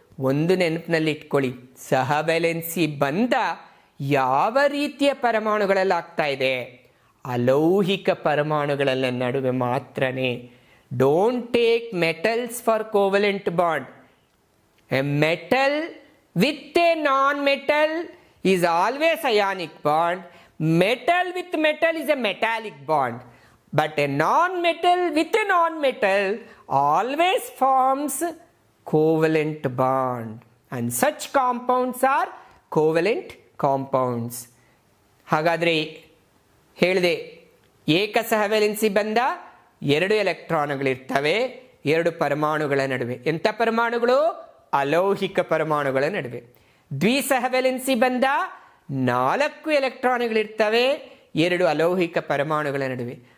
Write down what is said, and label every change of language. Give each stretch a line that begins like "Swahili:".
Kannada: ಒಂದು ನೆನಪಿನಲ್ಲಿ ಇಟ್ಕೊಳ್ಳಿ, ಸಹವೆಲೆನ್ಸಿ ಬಂಧ ಯಾವ ರೀತಿಯ ಪರಮಾಣುಗಳಲ್ಲಿ ಆಗ್ತಾ ಇದೆ? ಅಲೌಹಿಕ ಪರಮಾಣುಗಳ ನಡುವೆ ಮಾತ್ರನೇ.
English: Don't take metals for covalent bond. A metal with a non metal is always ionic bond. Metal with metal is a metallic bond, but a non-metal with a non-metal always forms covalent bond, and such compounds are covalent compounds.
Kannada: ಹಾಗಾದರೆ ಹೇಳಿದೆ, ಏಕಸಹವೆಲೆನ್ಸಿ ಬಂಧ 2 ಎಲೆಕ್ಟ್ರಾನ್ಗಳಿರ್ತವೆ ಎರಡು ಪರಮಾಣುಗಳ ನಡುವೆ. ಎಂಥ ಪರಮಾಣುಗಳು? ಅಲೌಹಿಕ ಪರಮಾಣುಗಳ ನಡುವೆ. ದ್ವಿಸಹವೆಲೆನ್ಸಿ ಬಂಧ 4 ಎಲೆಕ್ಟ್ರಾನ್ಗಳಿರ್ತವೆ ಎರಡು ಅಲೌಹಿಕ ಪರಮಾಣುಗಳ ನಡುವೆ.